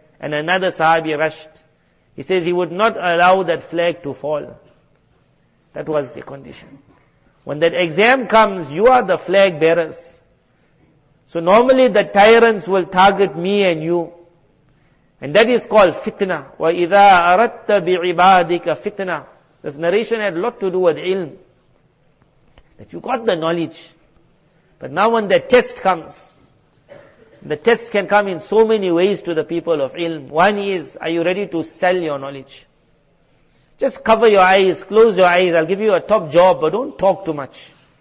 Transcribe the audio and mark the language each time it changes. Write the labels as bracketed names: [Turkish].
[English] And another Sahabi rushed. He says he would not allow that flag to fall. That was the condition. When that exam comes, you are the flag bearers. So normally the tyrants will target me and you. And that is called fitna. [Arabic] وَإِذَا أَرَدْتَ بِعِبَادِكَ fitna. [English] This narration had a lot to do with ilm. That you got the knowledge. But now when the test comes, the test can come in so many ways to the people of ilm. One is, are you ready to sell your knowledge? Just cover your eyes, close your eyes, I'll give you a top job, but don't talk too much.